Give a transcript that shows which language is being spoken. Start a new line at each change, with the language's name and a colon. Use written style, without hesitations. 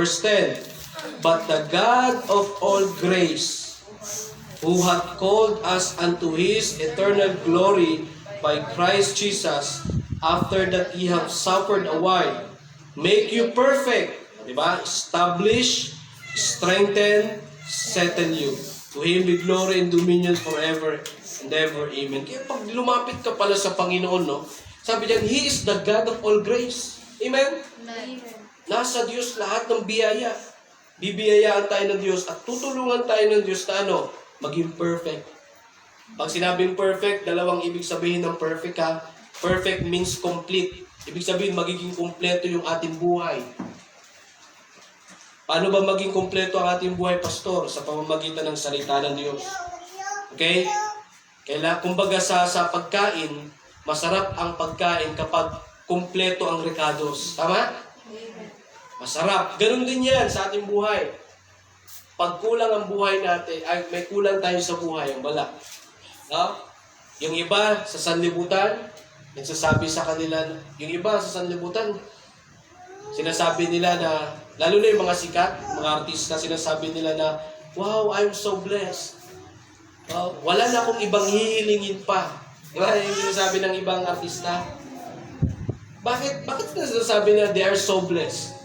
English: Verse 10. But the God of all grace, who hath called us unto His eternal glory by Christ Jesus, after that ye have suffered a while, make you perfect. Diba? Establish, strengthen, settle you. To Him be glory and dominion forever and ever. Amen.
Filipino: Kaya pag lumapit ka pala sa Panginoon, no? Sabi diyan,
English: He is the God of all grace. Amen?
Filipino: Nasa Diyos lahat ng biyaya. Bibiyayaan tayo ng Diyos at tutulungan tayo ng Diyos na maging perfect. Pag sinabing perfect, dalawang ibig sabihin ng perfect ha.
English: Perfect means complete.
Filipino: Ibig sabihin, magiging kumpleto yung ating buhay. Paano ba maging kumpleto ang ating buhay, Pastor? Sa pamamagitan ng salita ng Diyos. Okay? Kumbaga sa pagkain, masarap ang pagkain kapag kumpleto ang recados. Tama? Masarap. Ganun din yan sa ating buhay. Pag kulang ang buhay natin, ay may kulang tayo sa buhay, ang bala. No? Yung iba sa sanlibutan, nagsasabi sa kanila, yung iba sa sanlibutan, sinasabi nila na, lalo na yung mga sikat, mga artista, sinasabi nila na,
English: wow, I'm so blessed.
Filipino: Wala na akong ibang hihilingin pa. Di ba? Yung sinasabi ng ibang artista. Bakit sinasabi na
English: they are so blessed?